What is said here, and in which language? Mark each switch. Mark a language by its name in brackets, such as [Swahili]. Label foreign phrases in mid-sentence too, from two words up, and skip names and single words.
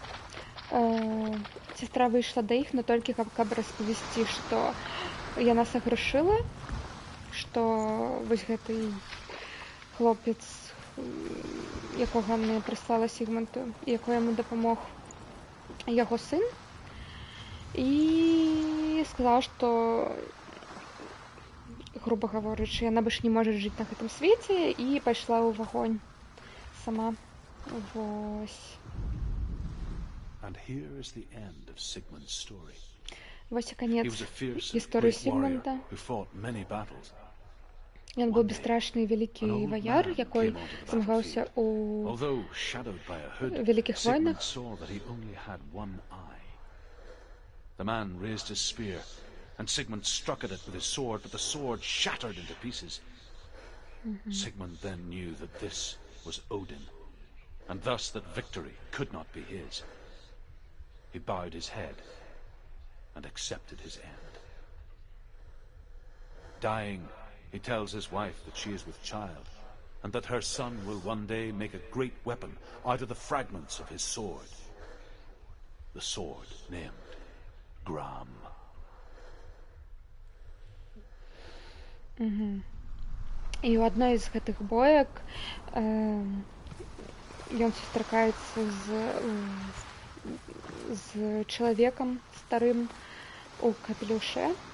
[Belarusian] Сестра выйшла да іх, но толькі каб распавесці, што яна саграшыла, што вось гэты хлопец, якога мне прыслала Сігмунду, якой яму дапамог яго сын, і сказала, што, [Russian] грубо говорячы, [Belarusian] яна больш не можа жыць на гэтым свеце, і пайшла ў вагонь сама. Вось. [English] And here is the end of Sigmund's story. [Belarusian] Вось і канец [English] He was a fierce and [Belarusian] гісторыі [English] great warrior [Belarusian] Сігмунда. [English] who fought many battles. [Belarusian] Ён быў бесстрашны вялікі ваяр, якой змагаўся ў [English] Although shadowed by a hood, [Belarusian] вялікіх [English] Sigmund [Belarusian] войнах. [English] saw that he only had one eye. The man raised his spear, and Sigmund struck at it with his sword, but the sword shattered into pieces. Sigmund then knew that this was Odin, and thus that victory could not be his. He bowed his head and accepted his end. Dying, he tells his wife that she is with child, and that her son will one day make a great weapon out of the fragments of his sword. The sword named Gram. [Belarusian] І ў адной з гэтых боек ён сустракаецца з чалавекам старым у капелюше.